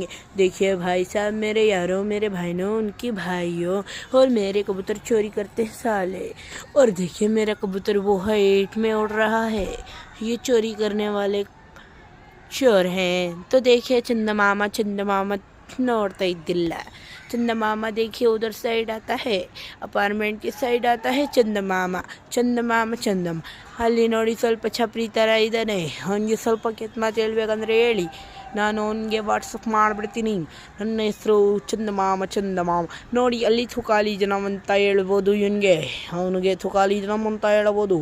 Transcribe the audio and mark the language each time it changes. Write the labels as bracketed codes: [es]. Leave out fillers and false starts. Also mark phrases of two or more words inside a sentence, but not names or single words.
[hi] देखिए भाई साहब, मेरे यारों, मेरे भाइयों, उनकी भाइयों और मेरे कबूतर चोरी करते हैं साले। और देखिए मेरा कबूतर वो हाइट में उड़ रहा है। ये चोरी करने वाले चोर हैं। तो देखिए चंदमामा [kn] ನೋಡ್ತಾ ಇದ್ದಿಲ್ಲ। [hi] ಚಂದಮಾಮ देखिए उधर साइड आता है, ಅಪಾರ್ಟ್ಮೆಂಟ್ के साइड आता है [kn] ಚಂದಮಾಮ ಅಲ್ಲಿ ನೋಡಿ ಸ್ವಲ್ಪ ಛಪ್ರಿ ಥರ ಇದ್ದಾನೆ। ಅವನಿಗೆ ಸ್ವಲ್ಪ ಕೆಟ್ಟ ಮಾತು ಹೇಳ್ಬೇಕಂದ್ರೆ ಹೇಳಿ, ನಾನು ಅವನಿಗೆ ವಾಟ್ಸಪ್ ಮಾಡಿಬಿಡ್ತೀನಿ। ನನ್ನ ಹೆಸರು ಚಂದಮಾಮ ನೋಡಿ, ಅಲ್ಲಿ ತುಕಾಲಿ ಜನಮ್ ಅಂತ ಹೇಳ್ಬೋದು ಇವನಿಗೆ, ಅವನಿಗೆ ತುಕಾಲಿ ಜನಮ್ ಅಂತ ಹೇಳ್ಬೋದು।